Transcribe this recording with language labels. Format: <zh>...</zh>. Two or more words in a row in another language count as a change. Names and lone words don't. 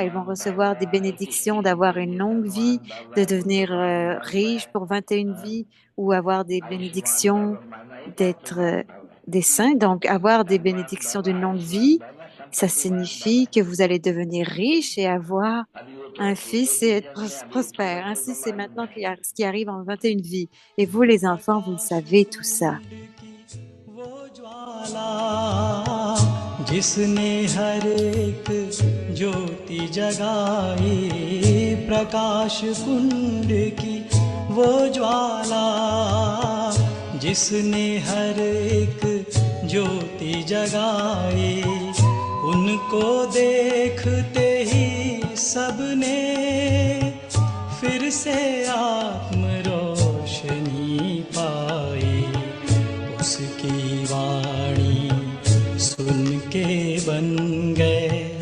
<fr>Ils vont recevoir des bénédictions d'avoir une longue vie, de devenir riches pour 21 vies, ou avoir des bénédictions d'être des saints. Donc, avoir des bénédictions d'une longue vie, ça signifie que vous allez devenir riche et avoir un fils et être prospère. Ainsi, c'est maintenant ce qui arrive en 21 vies. Et vous, les enfants, vous le savez tout ça.</fr> <hi>वो ज्वाला जिसने हर एक ज्योति जगाई प्रकाश कुंड की वो ज्वाला जिसने हर एक ज्योति जगाई उनको देखते ही सबने फिर से आत्म रोशनी पाई उसकी वाणी सुन के बन गए</hi>